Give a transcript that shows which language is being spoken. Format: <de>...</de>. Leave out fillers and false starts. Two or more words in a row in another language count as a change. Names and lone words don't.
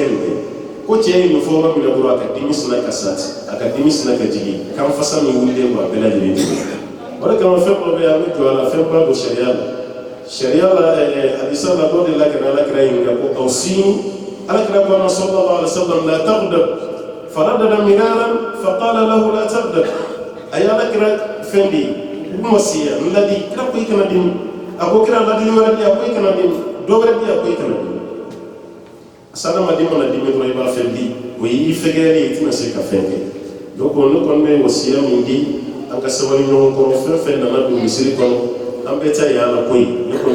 <bm>nin bɛɛ ko cɛ ye nin fɔ yɔrɔ min na dɔrɔn a ka dimi sina ka sati a ka dimi sina ka jigin kan fasa min wulilen don a bɛɛ lajɛlen jigin o de kama fɛn dɔ bɛ yen an bɛ jɔ a la fɛn ba don sariya la hadisa la dɔ de la ka na ala kɛra ɲininka ko aw sini ala kɛra ko a ma</bm> <ar>صلى الله عليه وسلم لا تغضب فردد مرارا فقال له لا تغضب</ar> <bm>a ye ala kɛra fɛn de ye u ma siya n ladi kira ko i kana dimi a ko kira ladili wɛrɛ di a ko i kana dimi dɔ wɛrɛ di a ko i kana dimi sadamaden mana dimi dɔrɔn i b'a fɛn di o y'i fɛgɛyali ye i tɛna se ka fɛn kɛ donc ne kɔni bɛ wasiya min di an ka sabali ɲɔgɔn kɔrɔ fɛn fɛn nana don misiri kɔnɔ an bɛɛ ta ye ala ko ye ne kɔni</bm>